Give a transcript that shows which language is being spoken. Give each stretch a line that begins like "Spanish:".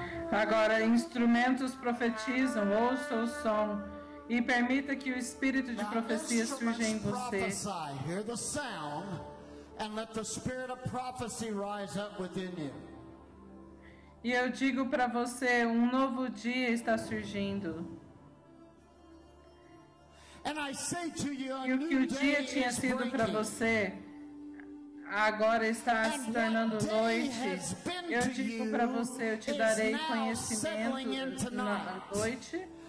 Portuguese: Agora, instrumentos profetizam, ouça o som e permita que o espírito de profecia surja em você.
English: Hear the sound and let the spirit of prophecy rise up within you.
Portuguese: E eu digo para você, um novo dia está surgindo.
English: And I say to you,
Portuguese: e o que o dia tinha sido para você agora está se tornando noite. Eu digo para você, eu te darei conhecimento na noite.